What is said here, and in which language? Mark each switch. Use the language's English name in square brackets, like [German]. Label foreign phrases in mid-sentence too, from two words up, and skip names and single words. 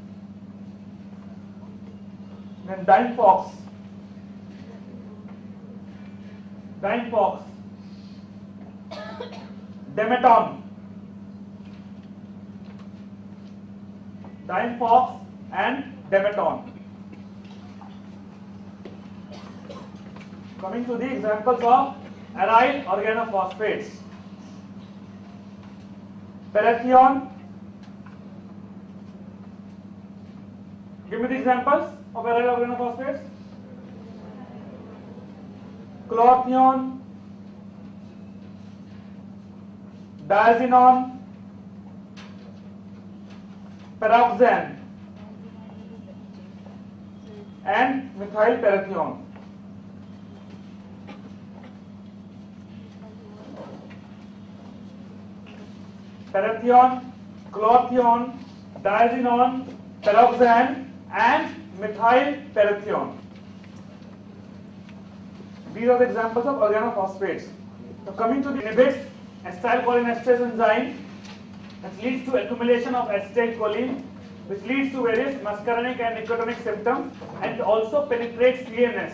[English] Then Dinefox, Demeton, Dinefox and Demeton. Coming to the examples of aryl organophosphates. Parathion. Give me the examples of aryl organophosphates. Clothion, diazinon, paroxane, and methyl parathion. Parathion, clothion, diazinon, paroxane, and methyl parathion. These are the examples of organophosphates. Now coming to the inhibits acetylcholinesterase enzyme, that leads to accumulation of acetylcholine, which leads to various muscarinic and nicotinic symptoms, and also penetrates CNS.